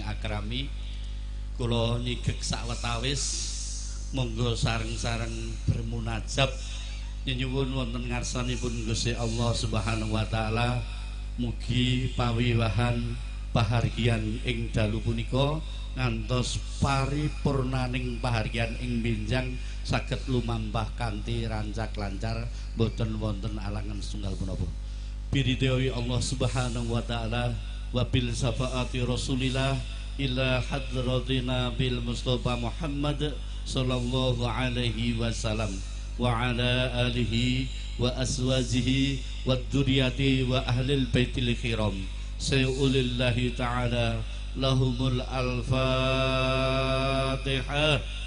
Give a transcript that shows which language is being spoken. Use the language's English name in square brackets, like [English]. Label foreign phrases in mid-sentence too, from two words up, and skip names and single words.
[Javanese] akrami kula nyigek sawetawis monggo sareng-sareng bermunajab nyuwun wonten ngarsanipun Gusti Allah [Arabic] سبحانه وتعالى [Javanese] mugi pawiwahan pahargyan ing dalu punika ngantos paripurnaning pahargyan ing benjang saged lumampah kanthi rancak lancar boten wonten alangan setunggal punapa. [Arabic] برضى الله سبحانه وتعالى وبالشفاعة رسول الله إلى حضرتنا بالمصطفى محمد صلى الله عليه وسلم وعلى آله وأزواجه وذريته وأهل البيت الكرام شيء لله تعالى لهم الفاتحة.